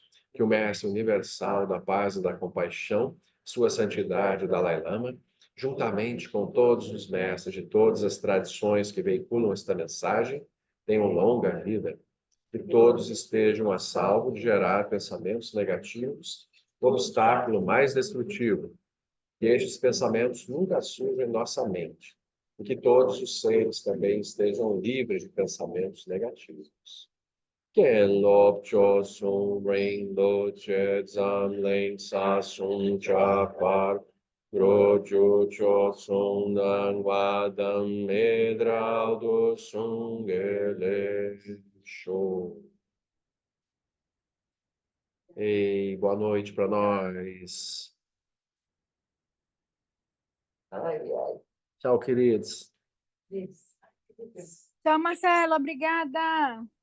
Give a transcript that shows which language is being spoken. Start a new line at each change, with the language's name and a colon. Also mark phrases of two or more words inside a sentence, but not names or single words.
Portuguese: Que o Mestre Universal da Paz e da Compaixão, Sua Santidade, o Dalai Lama, juntamente com todos os mestres de todas as tradições que veiculam esta mensagem, tenham longa vida Que todos estejam a salvo de gerar pensamentos negativos, o obstáculo mais destrutivo. Que estes pensamentos nunca surjam em nossa mente. E que todos os seres também estejam livres de pensamentos negativos. Ken Lop Cho Sung Ring Do Che Zam Leng Sa Sung Cha Par Gro Ju Cho Sung Nan Wa Dam Medral Do Sung Ele Show. Ei, boa noite para nós. Ai, ai. Tchau, queridos. Isso. Tchau, Marcelo, obrigada.